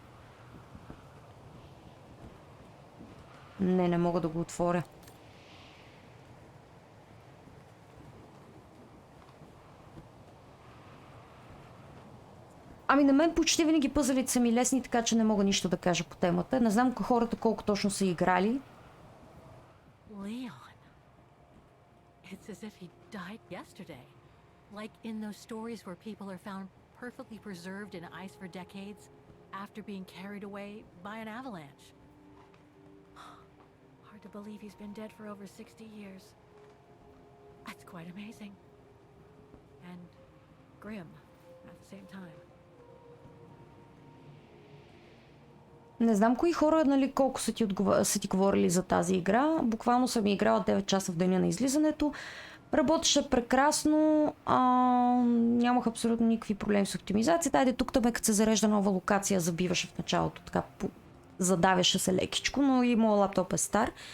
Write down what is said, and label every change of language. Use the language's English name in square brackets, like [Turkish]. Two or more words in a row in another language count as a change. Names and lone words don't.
[Bulgarian] Не мога да го отворя. Ами на мен почти винаги пъзелите са ми лесни, така че не мога нищо да кажа по темата. Не знам хората колко точно са играли. [English] Leon. It's as if he died yesterday. Like in those stories where people are found perfectly preserved in ice for decades after being carried away by an avalanche. Hard to believe he's been dead for over 60 years. That's quite amazing. And grim at the same time. [Bulgarian] Не знам кои хора, нали, колко са ти говорили за тази игра. Буквално съм играла 9 часа в деня на излизането. Работеше прекрасно, нямах абсолютно никакви проблеми с оптимизацията. Айде тук тъме, като се зарежда нова локация, забиваше в началото, така задавяше се лекичко, но и моят лаптоп е стар.